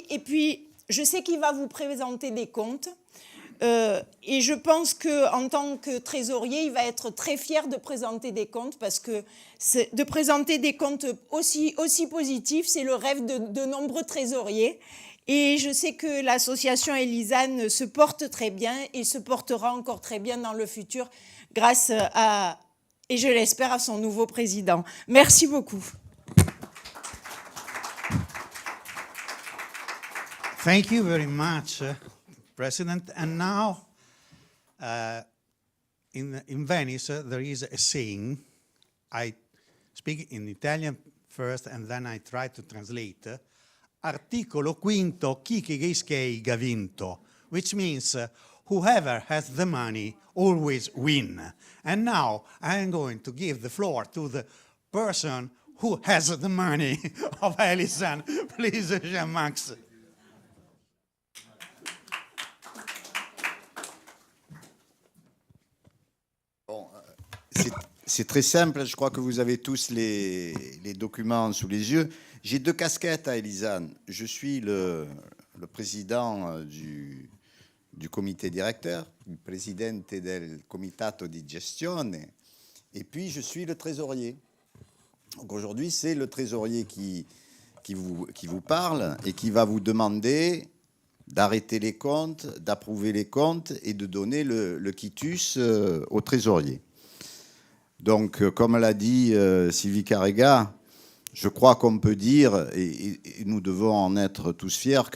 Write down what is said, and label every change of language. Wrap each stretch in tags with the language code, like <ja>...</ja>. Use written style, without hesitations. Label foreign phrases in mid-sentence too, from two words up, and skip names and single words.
<fr>Et puis, je sais qu'il va vous présenter des comptes. Et je pense qu'en tant que trésorier, il va être très fier de présenter des comptes, parce que de présenter des comptes aussi positifs, c'est le rêve de nombreux trésoriers. Et je sais que l'association Elisanne se porte très bien et se portera encore très bien dans le futur grâce à, et je l'espère, à son nouveau président. Merci beaucoup.</fr> <en>Thank you very much, President. And now, in Venice, there is a saying. I speak in Italian first, and then I try to translate.</en> <vec>Articolo quinto, chi che ghischei ha vinto,</vec> <en>which means whoever has the money always win. And now I'm going to give the floor to the person who has the money of Elisanne. Please, Jean-Max.</en> <fr>C'est très simple, je crois que vous avez tous les documents sous les yeux. J'ai 2 casquettes à Elisanne. Je suis le président du comité directeur, le</fr> <it>presidente del comitato di gestione,</it> <fr>et puis je suis le trésorier. Donc aujourd'hui, c'est le trésorier qui qui vous parle et qui va vous demander d'arrêter les comptes, d'approuver les comptes et de donner le quitus au trésorier. Donc, comme l'a dit Sylvie Carrega, je crois qu'on peut dire, et nous devons en être tous fiers, que</fr>